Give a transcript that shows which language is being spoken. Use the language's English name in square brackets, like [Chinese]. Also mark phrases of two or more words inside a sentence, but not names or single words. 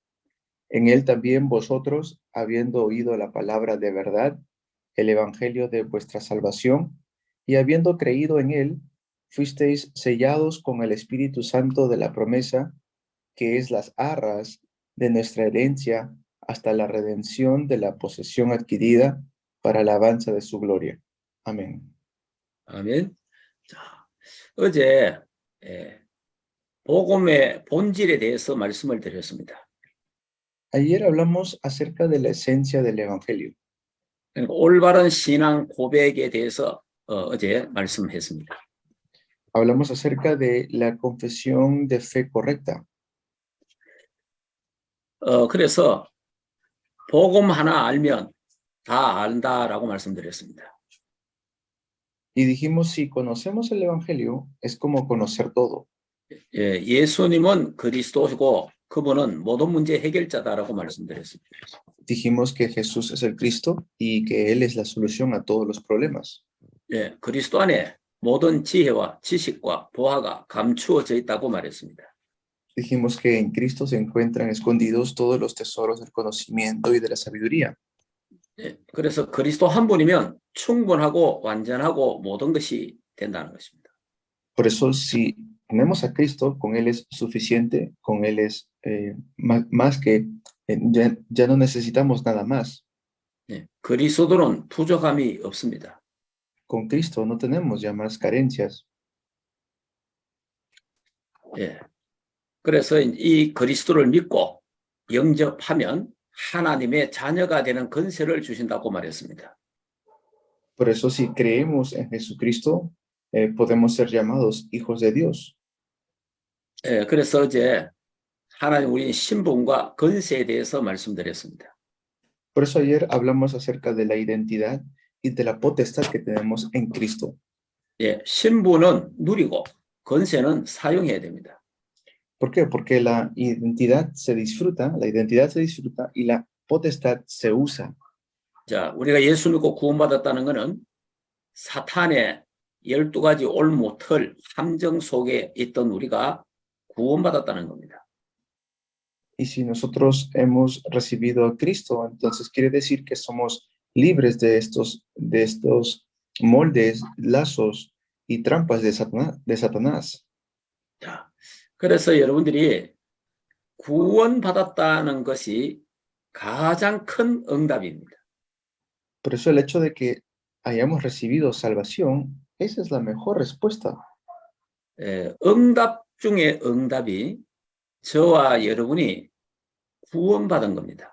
[Spanish] En él también vosotros, habiendo oído la palabra de verdad, el evangelio de vuestra salvación, y habiendo creído en él, fuisteis sellados con el Espíritu Santo de la promesa, que es las arras de nuestra herencia hasta la redención de la posesión adquirida para la alabanza de su gloria. Amén. [Korean] 아멘. 자, 어제 복음의 본질에 대해서 말씀을 드렸습니다. [Spanish] Ayer hablamos acerca de la esencia del Evangelio. [Korean] 그러니까 올바른 신앙 고백에 대해서 어제 말씀했습니다. [Spanish] Hablamos acerca de la confesión de fe correcta. [Korean] 그래서 복음 하나 알면 다 안다라고 말씀드렸습니다. [Spanish] Y dijimos, si conocemos el Evangelio, es como conocer todo. [Korean] 예수님은 그리스도시고 그분은 모든 문제 해결자다라고 말씀드렸습니다. [Spanish] Dijimos que Jesús es el Cristo y que Él es la solución a todos los problemas. [Korean] 그리스도 안에 모든 지혜와 지식과 보화가 감추어져 있다고 말했습니다. [Spanish] Dijimos que en Cristo se encuentran escondidos todos los tesoros del conocimiento y de la sabiduría. [Korean] 그래서 그리스도 한 분이면 충분하고 완전하고 모든 것이 된다는 것입니다. [Spanish] Por eso, si tenemos a Cristo, con Él es suficiente, con Él es más que, ya no necesitamos nada más. [Korean] 그리스도는 부족함이 없습니다. [Spanish] Con Cristo no tenemos ya más carencias. [Korean] 그래서 이 그리스도를 믿고 영접하면 하나님의 자녀가 되는 권세를 주신다고 말했습니다. [Spanish] Por eso, si creemos en Jesucristo, podemos ser llamados hijos de Dios. [Korean] 그래서 이제 하나님 우리 신분과 권세에 대해서 말씀드렸습니다. [Spanish] Por eso ayer hablamos acerca de la identidad y de la potestad que tenemos en Cristo. [Korean] 신분은 누리고 권세는 사용해야 됩니다. [Spanish] ¿Por qué? Porque la identidad se disfruta y la potestad se usa. [Korean] 자, 우리가 예수 믿고 구원받았다는 것은 사탄의 12가지 올무틀 함정 속에 있던 우리가 구원받았다는 겁니다. [Spanish] Y si nosotros hemos recibido a Cristo, entonces quiere decir que somos libres de estos moldes, lazos y trampas de Satanás. [Korean] 자, 그래서 여러분들이 구원받았다는 것이 가장 큰 응답입니다. [Spanish] Por eso el hecho de que hayamos recibido salvación, esa es la mejor respuesta. [Korean] 응답 중에 응답이 저와 여러분이 구원받은 겁니다.